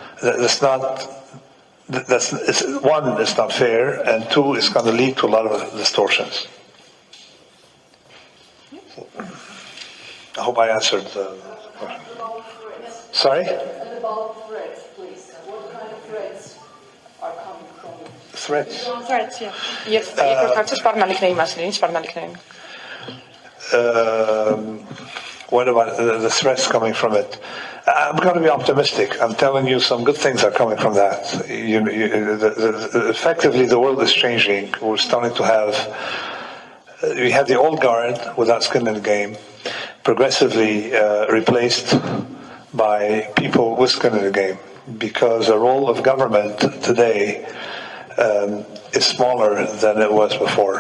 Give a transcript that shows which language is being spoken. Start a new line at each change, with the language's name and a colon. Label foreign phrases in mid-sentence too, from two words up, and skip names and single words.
English: One, it's not fair, and two, it's going to lead to a lot of distortions. I hope I answered the question. Sorry? And about threats, please. What kind of threats are coming from it? Threats? Threats, yeah.
Armenian: Եվ երկրորդ հարցը սպառնալիքների մասին, ինչ սպառնալիքներ են։
English: What about the threats coming from it? I'm going to be optimistic. I'm telling you some good things are coming from that. Effectively, the world is changing. We're starting to have... We had the old guard without skin in the game, progressively replaced by people with skin in the game, because the role of government today is smaller than it was before.